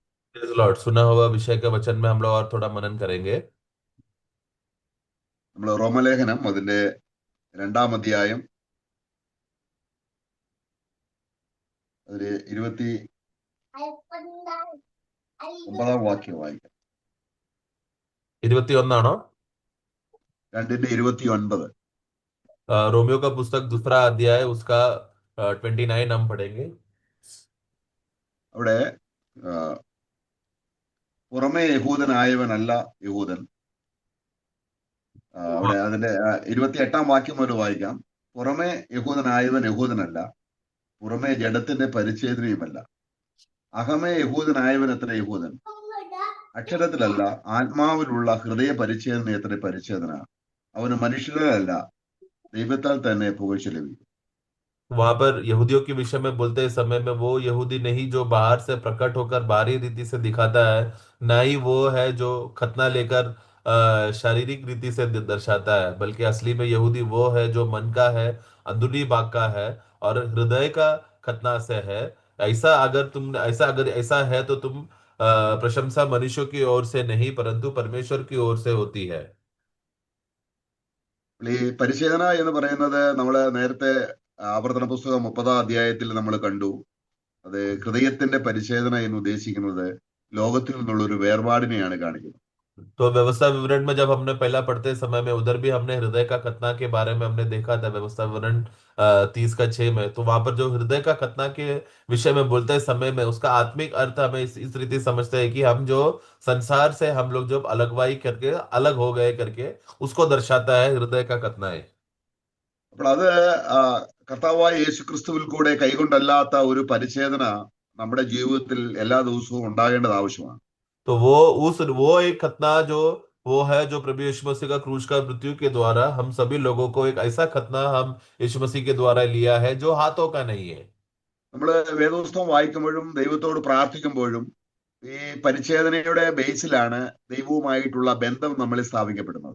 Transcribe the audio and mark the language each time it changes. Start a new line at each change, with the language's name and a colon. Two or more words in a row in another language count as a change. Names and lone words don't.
English: Praise Lord.
Hindi: सुना हुआ विषय के वचन में हम लोग और थोड़ा मनन करेंगे।
Malayalam: നമ്മൾ റോമലേഖനം അതിന്റെ 2-ാം അധ്യായം അതില് 29-ാം വാക്യം വായിക്കാം. 21 आണോ? 2:29.
Hindi: रोमियो का पुस्तक दूसरा अध्याय उसका 29 हम पढ़ेंगे।
Malayalam: അവിടെ ആ, പുറമേ യഹൂദനായവനല്ല യഹൂദൻ. അവിടെ അതിന്റെ 28-ാം വാക്യം മുതൽ വായിക്കാം. പുറമേ യഹൂദനായവൻ യഹൂദനല്ല, പുറമേ ജഡത്തിന്റെ പരിച്ഛേദനയുമല്ല. അകമേ യഹൂദനായവൻ എത്ര യഹൂദൻ, അക്ഷരത്തിലല്ല ആത്മാവിലുള്ള ഹൃദയ പരിച്ഛേദന എത്ര പരിച്ഛേദന. അവന് മനുഷ്യരല്ല, ദൈവത്താൽ തന്നെ പുകഴ്ച ലഭിക്കും.
Hindi: वहां पर यहूदियों के विषय में बोलते समय में वो यहूदी नहीं जो बाहर से प्रकट होकर बाहरी रीति से दिखाता है, ना ही वो है जो खतना लेकर शारीरिक रीति से दर्शाता है, बल्कि असली में यहूदी वो है जो मन का है, अंदरूनी भाग का है और हृदय का खतना से है। ऐसा है तो तुम प्रशंसा मनुष्यों की ओर से नहीं परंतु परमेश्वर की ओर से होती है।
Malayalam: ഈ പരിച്ഛേദന എന്ന് പറയുന്നത് നമ്മൾ നേരത്തെ ആവർത്തന പുസ്തകം 30-ാം അധ്യായത്തിൽ നമ്മൾ കണ്ടു. അത് ഹൃദയത്തിന്റെ പരിച്ഛേദന എന്ന് ഉദ്ദേശിക്കുന്നത് ലോകത്തിൽ നിന്നുള്ള ഒരു വേർപാടിനെയാണ് കാണിക്കുന്നത്.
Hindi: तो व्यवस्था विवरण में जब हमने पहला पढ़ते समय में उधर भी हमने हृदय का खतना के बारे में हमने देखा था। व्यवस्था विवरण 30 का 6 में तो वहां पर जो हृदय का खतना के विषय में बोलते समय में उसका आत्मिक अर्थ हमें इस रीति समझते हैं कि हम जो संसार से हम लोग जब अलगवाई करके अलग हो गए करके उसको दर्शाता है हृदय का खतना है।
Malayalam: അപ്പോൾ അത് ആ, കർത്താവായ യേശു ക്രിസ്തുവിൽ കൂടെ കൈകൊണ്ടല്ലാത്ത ഒരു പരിച്ഛേദന നമ്മുടെ ജീവിതത്തിൽ എല്ലാ ദിവസവും ഉണ്ടാകേണ്ടത് ആവശ്യമാണ്.
Hindi: तो वो एक खतना जो वो है जो प्रभु यीशु मसीह का क्रूस का मृत्यु के द्वारा हम सभी लोगों को एक ऐसा खतना हम यीशु मसीह के द्वारा लिया है जो हाथों का नहीं है।
Malayalam: നമ്മൾ വേദപുസ്തകം വായിക്കുമ്പോഴും ദൈവത്തോട് പ്രാർത്ഥിക്കുമ്പോഴും ഈ പരിച്ഛേദനയുടെ ബേസിലാണ് ദൈവവുമായിട്ടുള്ള ബന്ധം നമ്മളിൽ സ്ഥാപിക്കപ്പെടുന്നത്.